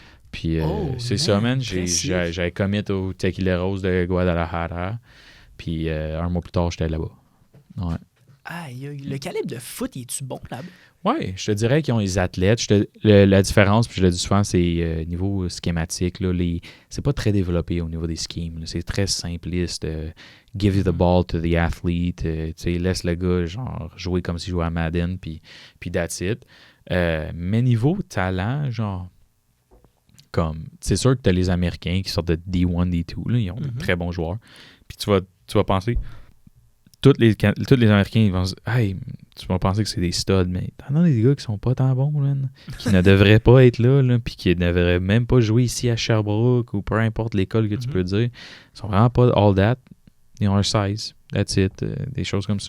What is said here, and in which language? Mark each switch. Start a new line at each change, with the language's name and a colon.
French: Puis c'est ça, man. J'avais commit au Tequileros de Guadalajara. Puis un mois plus tard, j'étais là-bas. Ouais. Aïe, le calibre de foot, es-tu bon là-bas? Ouais, je te dirais qu'ils ont les athlètes. La différence, puis je le dis souvent, c'est niveau schématique. Là, c'est pas très développé au niveau des schemes. Là. C'est très simpliste.
English: Give the ball to the athlete.
French: Laisse le gars genre jouer comme s'il jouait à Madden, puis
English: that's it.
French: Mais niveau talent, genre... c'est sûr que tu as les Américains qui sortent de D1, D2, là, ils ont de très bons joueurs. Puis tu vas penser, tous les Américains, ils vont se dire, hey, tu vas penser que c'est des studs, mais t'en as des gars qui sont pas tant bons, là, qui ne devraient pas être là, puis qui ne devraient même pas jouer ici à Sherbrooke ou peu importe l'école que tu peux dire. Ils sont vraiment pas
English: all that.
French: Ils ont un size.
English: That's it.
French: Des choses comme ça.